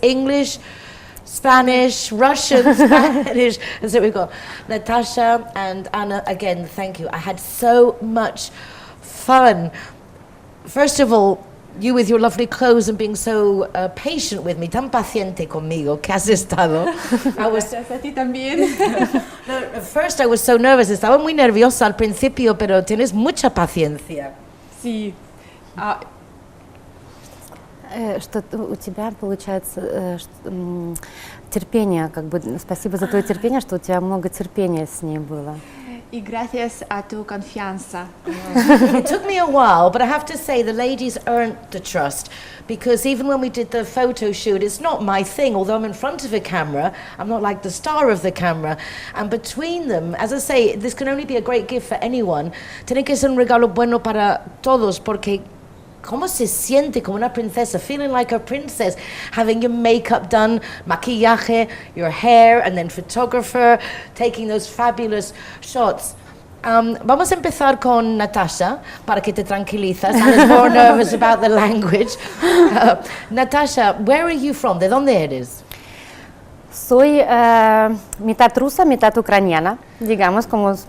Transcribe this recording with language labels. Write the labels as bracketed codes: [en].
[en] English, Spanish, Russian, Spanish. And so we've got Natasha and Anna. Again, thank you. I had so much fun. First of all, you with your lovely clothes and being so patient with me, [es] tan paciente conmigo, que has estado. Gracias a ti también. [en] No, at first I was so nervous, [es] estaba muy nerviosa al principio, pero tienes mucha paciencia. Sí. [ru] Что у тебя получается терпение, как бы спасибо за твое терпение, что у тебя много терпения с ней было. [es] Y gracias a tu confianza. [en] It took me a while, but I have to say the ladies earned the trust, because even when we did the photo shoot, it's not my thing. Although I'm in front of a camera, I'm not like the star of the camera. And between them, as I say, this can only be a great gift for anyone. [es] Tiene que ser un regalo bueno para todos, porque ¿cómo se siente como una princesa? [en] Feeling like a princess, having your makeup done, maquillaje, your hair, and then photographer, taking those fabulous shots. [es] Vamos a empezar con Natasha, para que te tranquilizas. [en] Anna's more nervous about the language. Natasha, where are you from? [es] ¿De dónde eres? Soy mitad rusa, mitad ucraniana, digamos, como